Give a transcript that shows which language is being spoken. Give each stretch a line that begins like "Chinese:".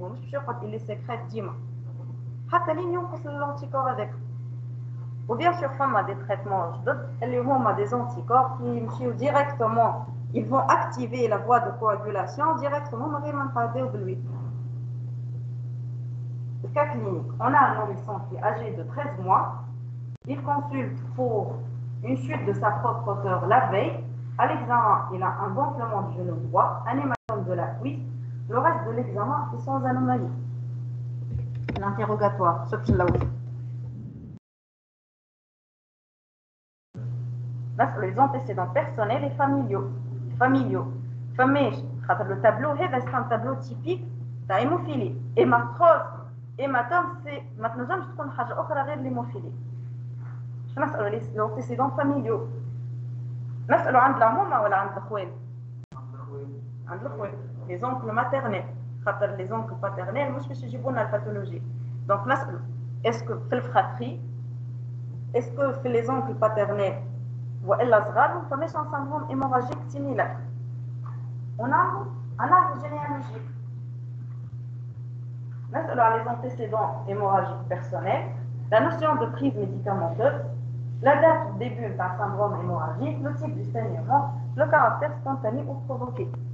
Arabic: هو مش باش يقعد لي سيكريت ديما حتى لين ينقص الانتيكور هذاك. وبيان سور فما دي تريتمون جدد اللي هما دي زونتيكور كي يمشيو ديريكتومون
French: ils vont activer la voie de coagulation directement
Arabic: من غير ما نتعداو بالويت.
French: Le cas clinique, on a un nourrisson qui est âgé de 13 mois. Il consulte pour une chute de sa propre hauteur la veille. À l'examen, il a un gonflement du genou droit, un hématome de la cuisse. Le reste de l'examen est sans anomalie. L'interrogatoire, sauf que là où. Les antécédents personnels et familiaux. Le tableau, c'est un tableau typique de l'hémophilie. Hématose. hématome c'est
Arabic: ما تنجمش تكون حاجه اخرى غير l'hémophilie. باش نسالوا لي لونتيسيدون فاميليو نسالوا عند العمومه ولا عند الخوال؟ عند الخوال لي زونكل ماتيرنيل خاطر لي زونكل باترنيل مش باش يجيبوا لنا الباثولوجي. دونك نسالوا اسكو في الفخاتري اسكو في لي زونكل باترنيل والا صغار فماش ان سندروم هيموراجيك سيميلار. ونعملوا اناليز جينيالوجيك نسألوا على
French: les antécédents hémorragiques personnels La notion de prise médicamenteuse, la date du début d'un syndrome hémorragique, le type du saignement, le caractère spontané ou provoqué.